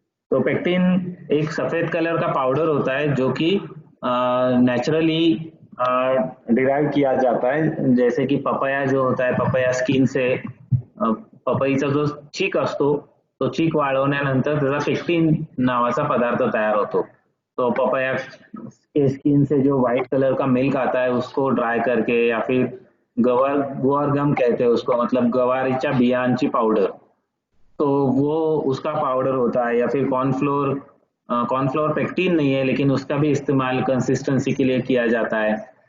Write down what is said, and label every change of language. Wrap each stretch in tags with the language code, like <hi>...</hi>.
<hi>तो पेक्टिन एक सफेद कलर का पाउडर होता है, जो कि नेचुरली डिराइव किया जाता है। जैसे कि पपाया जो होता है, पपाया स्किन से</hi> <mr>पपईचा जो चीक असतो, तो चीक वाळवण्यानंतर त्याचा पेक्टिन नावाचा पदार्थ तयार होतो।</mr> <hi>तो पपाया के स्किन से जो व्हाइट कलर का मिल्क आता है, उसको ड्राई करके, या फिर गुआर गम कहते हैं उसको, मतलब</hi> <mr>गवारीच्या बियांची पाउडर,</mr> <hi>तो वो उसका पाउडर होता है। या फिर कॉर्नफ्लोर पेक्टिन नहीं है, लेकिन उसका भी इस्तेमाल कंसिस्टेंसी के लिए किया जाता है।</hi>